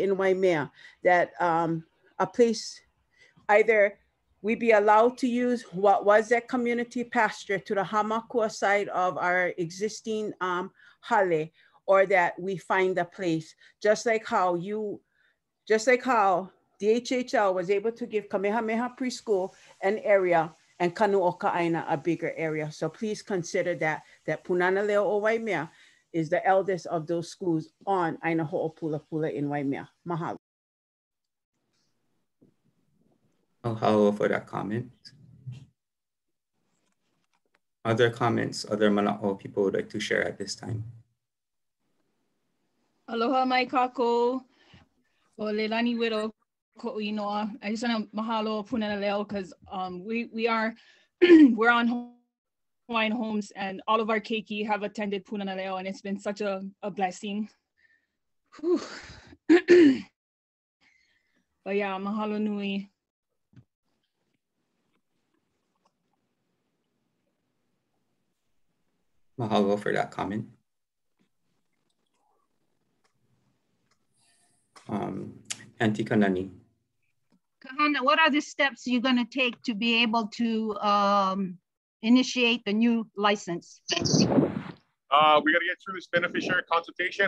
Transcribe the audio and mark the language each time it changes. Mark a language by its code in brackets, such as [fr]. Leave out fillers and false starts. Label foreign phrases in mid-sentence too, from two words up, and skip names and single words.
[en] in Waimea, that a place either we be allowed to use what was that community pasture to the Hamakua side of our existing hale, or that we find a place, just like how DHHL was able to give Kamehameha Preschool an area and Kanuoka'aina a bigger area. So please consider that Punana Leo o Waimea is the eldest of those schools on Aina Ho'opulapula in Waimea. Mahalo. Mahalo for that comment. Other comments, other mana'o people would like to share at this time? [haw] Aloha mai kako o Leilani widow ko'inoa. [en] I just want to mahalo Punana Leo because we are we're on Hawaiian Homes and all of our keiki have attended Punana Leo and it's been such a blessing. But yeah, [haw] mahalo nui. [en] Mahalo for that comment. Auntie Kanani. Kahana, what are the steps you're going to take to be able to initiate the new license? We got to get through this beneficiary consultation.